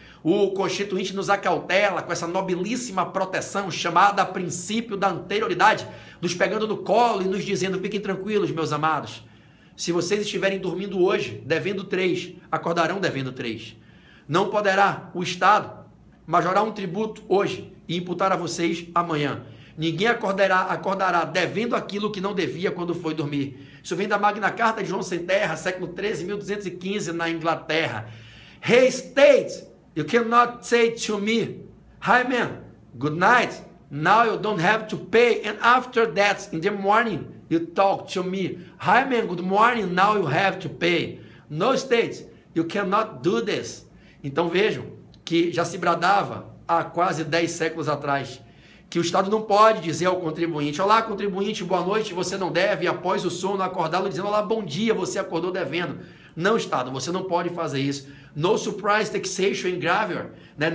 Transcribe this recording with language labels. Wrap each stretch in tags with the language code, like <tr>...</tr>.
<pt>O Constituinte nos acautela com essa nobilíssima proteção chamada princípio da anterioridade, nos pegando no colo e nos dizendo: fiquem tranquilos, meus amados, se vocês estiverem dormindo hoje devendo 3, acordarão devendo 3. Não poderá o Estado majorar um tributo hoje e imputar a vocês amanhã. Ninguém acordará devendo aquilo que não devia quando foi dormir. Isso vem da Magna Carta de João Sem Terra, século 13, 1215, na Inglaterra.</pt> <en>Hey, state, you cannot say to me, hi man, good night, now you don't have to pay, and after that, in the morning, you talk to me, hi man, good morning, now you have to pay. No state, you cannot do this.</en> <pt>Então vejam que já se bradava há quase 10 séculos atrás que o Estado não pode dizer ao contribuinte: olá, contribuinte, boa noite, você não deve, e após o sono acordá-lo dizendo: olá, bom dia, você acordou devendo. Não, Estado, você não pode fazer isso.</pt> <en>No surprise taxation in gravure,</en> <pt>né?</pt>